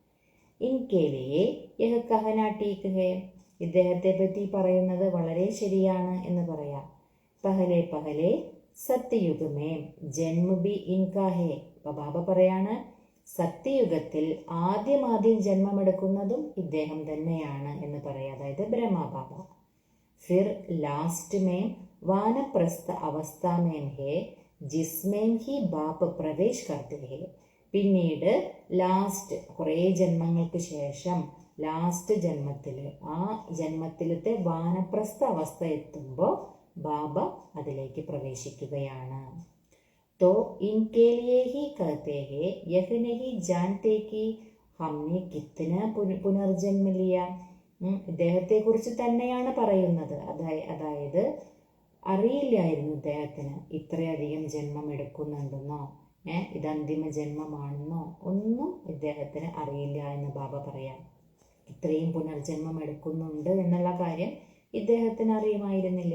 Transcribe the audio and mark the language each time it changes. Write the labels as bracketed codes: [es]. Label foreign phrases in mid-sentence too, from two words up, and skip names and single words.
[hi] इनके लिए यह कहना ठीक है, [ml] ഇദ്ദേഹത്തെ പറ്റി പറയുന്നത് വളരെ ശരിയാണ് എന്ന് പറയാം. [hi] पहले पहले सतयुग में जन्म भी इनका है. [ml] ബാബ പറയാണ്, സത്യയുഗത്തിൽ ആദ്യം ജന്മമെടുക്കുന്നതും ഇദ്ദേഹം തന്നെയാണ് എന്ന് പറയാം, അതായത് ബ്രഹ്മബാബ. [hi] फिर लास्ट में वानप्रस्थ अवस्था में है जिसमें ही बाप प्रवेश करते हैं. [ml] പിന്നീട് ലാസ്റ്റ് കുറേ ജന്മങ്ങൾക്ക് ശേഷം ലാസ്റ്റ് ജന്മത്തിൽ, ആ ജന്മത്തിലത്തെ വാനപ്രസ്ഥ അവസ്ഥ എത്തുമ്പോൾ ബാബ അതിലേക്ക് പ്രവേശിക്കുകയാണ്. [hi] तो इनके लिए ही कहते हैं यह नहीं जानते कि हमने कितना पुनर्जन्म लिया. [ml] ഇദ്ദേഹത്തെ കുറിച്ച് തന്നെയാണ് പറയുന്നത്. അതായത് അറിയില്ലായിരുന്നു ഇദ്ദേഹത്തിന് ഇത്രയധികം ജന്മം എടുക്കുന്നുണ്ടെന്നോ ഇത് അന്തിമ ജന്മമാണെന്നോ ഒന്നും ഇദ്ദേഹത്തിന് അറിയില്ല എന്ന് ബാബ പറയാം. ഇത്രയും പുനർജന്മം എടുക്കുന്നുണ്ട് എന്നുള്ള കാര്യം ഇദ്ദേഹത്തിന് അറിയുമായിരുന്നില്ല.